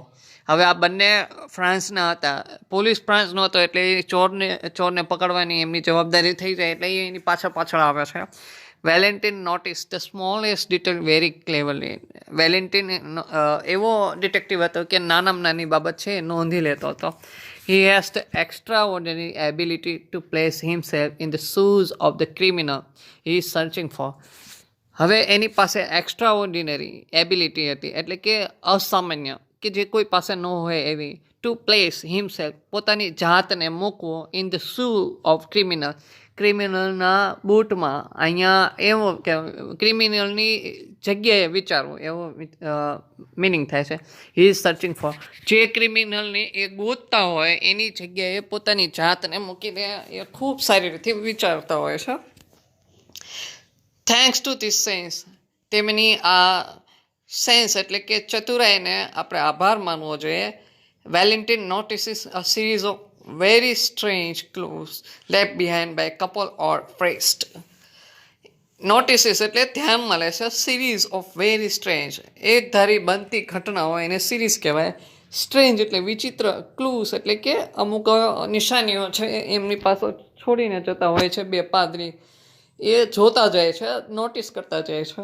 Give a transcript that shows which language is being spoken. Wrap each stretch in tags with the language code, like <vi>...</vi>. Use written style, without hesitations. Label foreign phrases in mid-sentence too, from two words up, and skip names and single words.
<gu>હવે આ બંને ફ્રાન્સના હતા. પોલીસ ફ્રાન્સનો હતો એટલે એ ચોરને પકડવાની એમની જવાબદારી થઈ જાય એટલે એની પાછળ આવે છે.</gu> <en>Valentin notice the smallest detail very cleverly.</en> <gu>વેલેન્ટિન એવો ડિટેક્ટિવ હતો કે નાનામાં નાની બાબત છે એ નોંધી લેતો હતો.</gu> <en>He has the extraordinary ability to place himself in the shoes of the criminal he is searching for.</en> <gu>હવે એની પાસે</gu> <en>extraordinary ability</en> <gu>હતી, એટલે કે અસામાન્ય, કે જે કોઈ પાસે ન હોય એવી.</gu> <en>to place himself,</en> <gu>પોતાની જાતને મૂકવો,</gu> <en>in the shoe of criminal,</en> <gu>ક્રિમિનલના બૂટમાં. અહીંયા એવો કે ક્રિમિનલની જગ્યાએ વિચારવું, એવો મિનિંગ થાય છે.</gu> <en>he is searching for,</en> <gu>જે ક્રિમિનલને એ ગોતતા હોય એની જગ્યાએ પોતાની જાતને મૂકીને એ ખૂબ સારી રીતે વિચારતા હોય છે.</gu> <en>thanks to this sense,</en> <gu>તેમની આ સેન્સ એટલે કે ચતુરાઈને આપણે આભાર માનવો જોઈએ.</gu> <en>Valentin notices a series of very strange clues left behind by a couple or priest.</en> <gu>નોટિસીસ એટલે ધ્યાનમાં લે છે.</gu> <en>series of very strange,</en> <gu>એક ધારી બનતી ઘટનાઓ એને સિરીઝ કહેવાય. સ્ટ્રેન્જ એટલે વિચિત્ર, ક્લૂઝ એટલે કે અમુક નિશાનીઓ છે એમની પાસે છોડીને જતા હોય છે બે પાદરી. એ જોતા જાય છે, નોટિસ કરતા જાય છે.</gu>